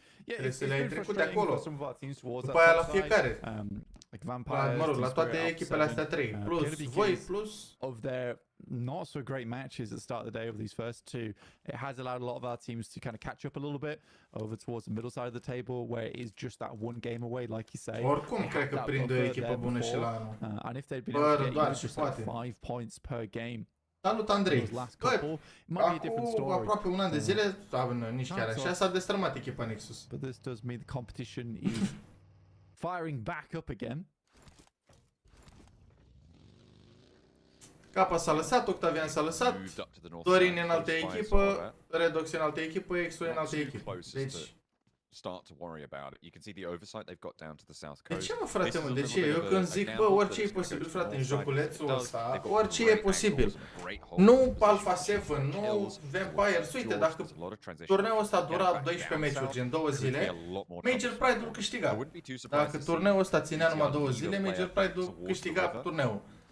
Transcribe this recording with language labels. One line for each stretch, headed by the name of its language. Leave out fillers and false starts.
Romanian: Trebuie să le-ai trecut de acolo, după aia la fiecare. Mă rog, la toate echipele astea 3, plus voi, plus...
English: Of their not so great matches at the start of the day of these first two, it has allowed a lot of our teams to kind of catch up a little bit over towards the middle side of the table, where it is just that one game away, like you say.
Romanian: Oricum, cred că prinde o echipă bună și la anul.
English: And if they'd been able to get even just like 5 points per game.
Romanian: Salut, Andrei! Bă, acum aproape un an de zile, nici chiar așa, s-a destrămat echipa Nexus.
English: But this does mean the competition is firing back up again.
Romanian: Capa s-a lăsat, Octavian s-a lăsat, Dorin în altă echipă, RedX în altă echipă, XO în altă echipă. Deci...
English: start to worry about it. You can see the oversight they've got down to the south
Romanian: De
English: coast.
Romanian: ce, mă, frate, mă? De ce? Eu când zic, bă, orice e posibil, frate, în joculețul ăsta, orice e posibil. Nu Alpha 7, nu Vampires. Uite, dacă turneul ăsta a durat 12 meciuri, gen 2 zile, Major Pride-ul câștiga. Dacă turneul ăsta ținea numai 2 zile, Major Pride-ul câștiga turneul.